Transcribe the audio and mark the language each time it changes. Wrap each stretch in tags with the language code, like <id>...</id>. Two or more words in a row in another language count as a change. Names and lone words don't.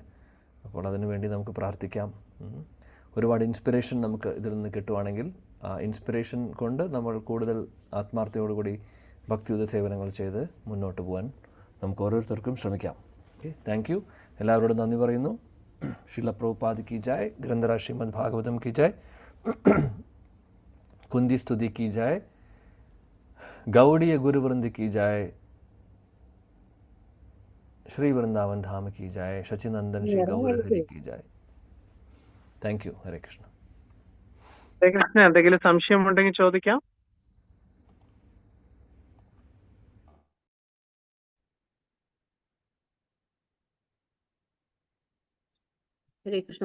<ml>അപ്പോൾ അതിനു വേണ്ടി നമുക്ക് പ്രാർത്ഥിക്കാം. ഒരുപാട് ഇൻസ്പിറേഷൻ നമുക്ക് ഇതിൽ നിന്ന് കിട്ടുവാണെങ്കിൽ ആ ഇൻസ്പിറേഷൻ കൊണ്ട് നമ്മൾ കൂടുതൽ ആത്മാർത്ഥതയോടുകൂടി ഭക്തിയുത സേവനങ്ങൾ ചെയ്ത് മുന്നോട്ട് പോകാൻ നമുക്ക് ഓരോരുത്തർക്കും ശ്രമിക്കാം.</ml> <en>okay, thank you.</en> <ml>എല്ലാവരോടും നന്ദി പറയുന്നു.</ml> <hi>श्रील प्रभुपाद की जय, ग्रंथराज श्रीमद् भागवतम् की जय, कुंती स्तुति की जाए, गौड़ीय गुरुवृंद की जाए, श्री वृंदावन धाम की जाए, शचिनंदन श्री गौर हरि की जाए.</hi> <en>thank you. ഹരേ കൃഷ്ണ.</en> <ml>ഹരേ കൃഷ്ണ. എന്തെങ്കിലും സംശയം ഉണ്ടെങ്കിൽ ചോദിക്കാം. ഹരേ കൃഷ്ണ.</ml>